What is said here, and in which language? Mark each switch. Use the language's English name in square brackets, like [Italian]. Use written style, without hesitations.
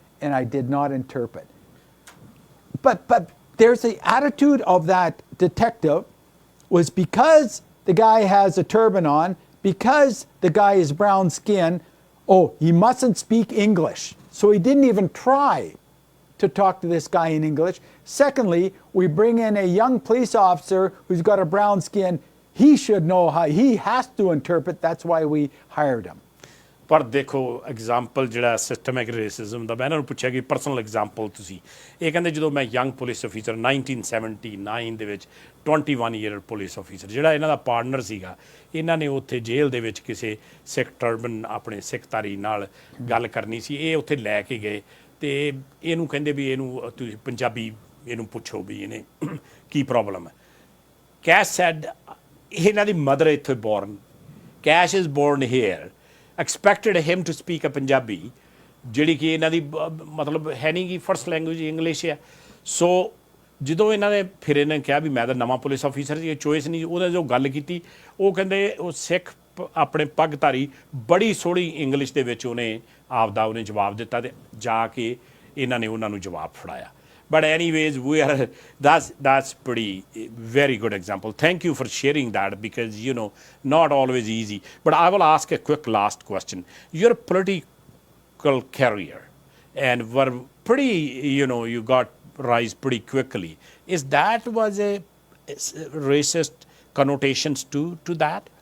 [English] And I did not interpret. But there's the attitude of that detective was because the guy has a turban on, because the guy is brown skin, oh, he mustn't speak English. So he didn't even try to talk to this guy in English. Secondly, we bring in a young police officer who's got a brown skin. He should know how, he has to interpret. That's why we hired him. [Punjabi] ਪਰ ਦੇਖੋ example ਜਿਹੜਾ systemic racism ਦਾ ਮੈਂ ਇਹਨਾਂ ਨੂੰ ਪੁੱਛਿਆ ਕਿ personal example ਤੁਸੀਂ ਇਹ ਕਹਿੰਦੇ ਜਦੋਂ ਮੈਂ ਯੰਗ ਪੁਲਿਸ ਅਫੀਸਰ 1979 ਦੇ ਵਿੱਚ 21 ਈਅਰ ਪੁਲਿਸ ਅਫੀਸਰ ਜਿਹੜਾ ਇਹਨਾਂ ਦਾ ਪਾਰਟਨਰ ਸੀਗਾ ਇਹਨਾਂ ਨੇ ਉੱਥੇ ਜੇਲ੍ਹ ਦੇ ਵਿੱਚ ਕਿਸੇ ਸਿੱਖ ਟਰਬਨ ਆਪਣੇ ਸਿੱਖਤਾਰੀ ਨਾਲ ਗੱਲ ਕਰਨੀ ਸੀ ਇਹ ਉੱਥੇ ਲੈ ਕੇ ਗਏ ਅਤੇ ਇਹਨੂੰ ਕਹਿੰਦੇ ਵੀ ਇਹਨੂੰ ਤੁਸੀਂ ਪੰਜਾਬੀ ਇਹਨੂੰ ਪੁੱਛੋ ਵੀ ਇਹਨੇ ਕੀ ਪ੍ਰੋਬਲਮ ਹੈ ਕੈਸ਼ ਸੈਡ ਇਹਨਾਂ ਦੀ ਮਦਰ ਇੱਥੇ born [English] cash is born here expected him to speak a Punjabi [Punjabi] ਜਿਹੜੀ ਕਿ ਇਹਨਾਂ ਦੀ ਮਤਲਬ ਹੈ ਨਹੀਂ ਕਿ ਫਰਸਟ ਲੈਂਗੁਏਜ ਇੰਗਲਿਸ਼ ਹੈ ਸੋ ਜਦੋਂ ਇਹਨਾਂ ਨੇ ਫਿਰ ਇਹਨਾਂ ਨੇ ਕਿਹਾ ਵੀ ਮੈਂ ਤਾਂ ਨਵਾਂ ਪੁਲਿਸ ਆਫੀਸਰ ਸੀ ਇਹ ਚੋਇਸ ਨਹੀਂ ਉਹਨੇ ਜੋ ਗੱਲ ਕੀਤੀ ਉਹ ਕਹਿੰਦੇ ਉਹ ਸਿੱਖ ਆਪਣੇ ਪੱਗਧਾਰੀ ਬੜੀ ਸੋਹਣੀ ਇੰਗਲਿਸ਼ ਦੇ ਵਿੱਚ ਉਹਨੇ ਉਹਨੇ ਜਵਾਬ ਦਿੱਤਾ ਅਤੇ ਜਾ ਕੇ ਇਹਨਾਂ ਨੇ ਉਹਨਾਂ ਨੂੰ ਜਵਾਬ ਫੜਾਇਆ [English] But anyways, that's pretty very good example. Thank you for sharing that because, not always easy. But I will ask a quick last question. Your political career and were pretty, you got rise pretty quickly. Was a racist connotations to that?